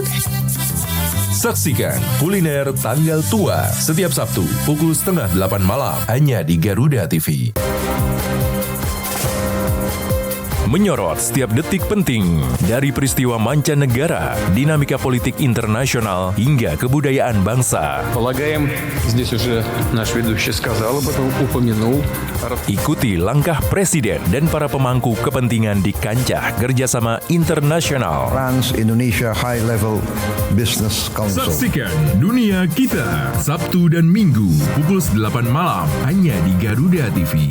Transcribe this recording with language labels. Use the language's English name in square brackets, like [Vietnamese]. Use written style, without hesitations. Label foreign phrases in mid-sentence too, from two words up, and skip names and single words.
[Indonesian] Saksikan Kuliner Tanggal Tua setiap Sabtu pukul 7:30 malam hanya di Garuda TV. Menyorot setiap detik penting dari peristiwa mancanegara, dinamika politik internasional hingga kebudayaan bangsa. [Russian] Полагаем, здесь уже наш ведущий сказал об этом, упомянул. [Indonesian] Ikuti langkah presiden dan para pemangku kepentingan di kancah kerjasama internasional. Trans Indonesia High Level Business Council. Saksikan Dunia Kita Sabtu dan Minggu pukul 8 malam hanya di Garuda TV.